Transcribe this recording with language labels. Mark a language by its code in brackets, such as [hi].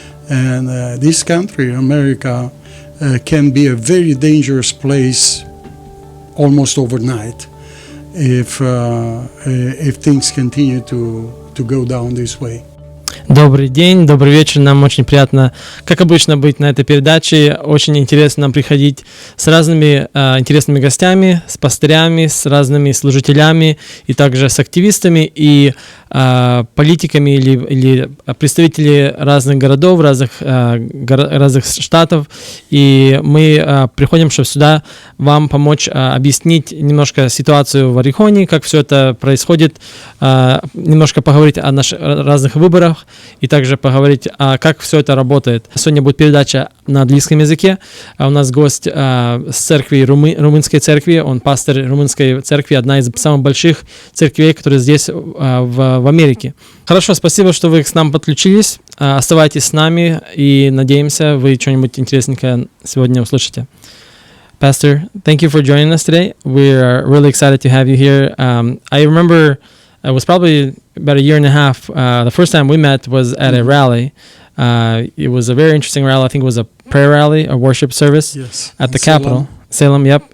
[en] And this country, America, can be a very dangerous place almost overnight if things continue to go down this way. [ru] Добрый день, добрый вечер. Нам очень приятно, как обычно, быть на этой передаче. Очень интересно нам приходить с разными интересными гостями, с пастырями, с разными служителями и также с активистами и политиками или представители разных городов, разных штатов. И мы приходим, чтобы сюда вам помочь объяснить немножко ситуацию в Орехоне, как все это происходит, немножко поговорить о наших разных выборах и также поговорить, как все это работает. Сегодня будет передача на английском языке. У нас гость с церкви, румынской церкви. Он пастор румынской церкви, одна из самых больших церквей, которые здесь в Америке. Хорошо, спасибо, что вы к нам подключились. Оставайтесь с нами и надеемся, вы что-нибудь интересненькое сегодня услышите. [en] Pastor, thank you for joining us today. We are really excited to have you here. I remember it was probably about a year and a half. The first time we met was at a rally. It was a very interesting rally. I think it was a prayer rally, a worship service at the Capitol. Salem, yep.